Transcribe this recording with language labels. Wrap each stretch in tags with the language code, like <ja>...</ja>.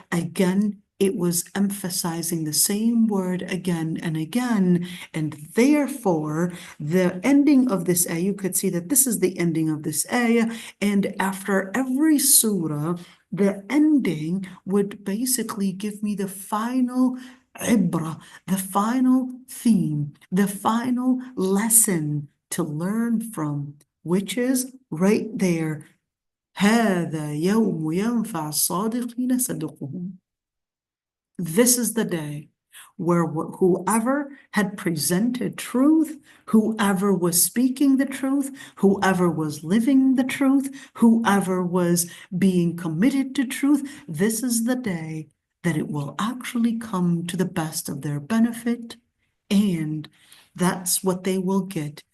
<en>Again, it was emphasizing the same word again and again, and therefore the ending of this ayah, you could see that this is the ending of this ayah, and after every surah, the ending would basically give me the final ibrah, the final theme, the final lesson to learn from, which is right there.</en> <ar>هذا يوم ينفع الصادقين صدقهم.</ar> <en>This is the day where whoever had presented truth, whoever was speaking the truth, whoever was living the truth, whoever was being committed to truth, this is the day that it will actually come to the best of their benefit, and that's what they will get.</en>